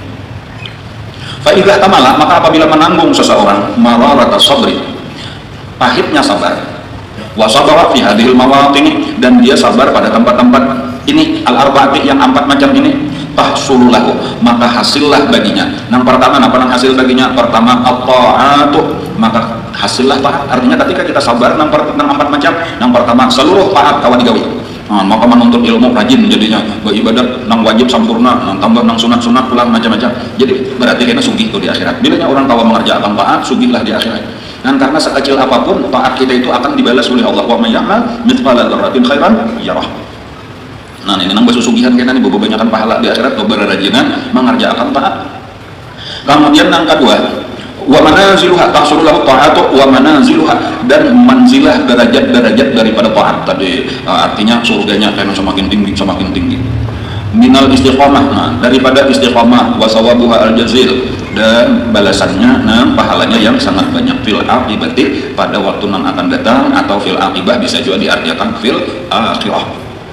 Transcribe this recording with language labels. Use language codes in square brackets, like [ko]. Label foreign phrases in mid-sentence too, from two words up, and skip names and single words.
[ar] فإذا تحمل, [id] maka apabila menanggung seseorang [ar] مرارة الصبر, [id] pahitnya sabar, [ar] وصبر في هذه المواطن, [id] dan dia sabar pada tempat-tempat ini al-arba'ati yang 4 macam ini, tahsululahu, maka hasillah baginya. Yang pertama, apa yang hasil baginya? Pertama, at-ta'atu, maka hasillah taat. [bjn] Artinya ketika kita sabar nang 4 macam, yang pertama seluruh taat kawan digawi. Nah, maka menuntut ilmu rajin jadinya, beribadat nang wajib sempurna, nang tambah nang sunat-sunat pulang macam-macam. Jadi berarti kena sugih tuh di akhirat. Bilanya orang tahu mengerjakan taat, sugihlah di akhirat. [id] Dan karena sekecil apapun taat kita itu akan dibalas oleh Allah. [ar] ومن يعمل مثقال ذرة خيرا يره. [bjn] Nah ini nang bersusugihan kita nih, kebanyakan pahala di akhirat, berrajinan mengerjakan taat. [id] Kemudian yang kedua, [ar] ومنازلها تحصل له الطاعة ومنازلها, [id] dan manzilah derajat-derajat daripada taat tadi. Artinya surganya karena semakin tinggi. [ar] من الاستقامة, [id] nah daripada istiqamah, [ar] وثوابها الجزيل, [id] dan balasannya, nah pahalanya yang sangat banyak. [ar] في العاقبة, [id] pada waktu yang akan datang, atau [ar] في العاقبة [id] bisa juga diartikan [ar] في الآخرة.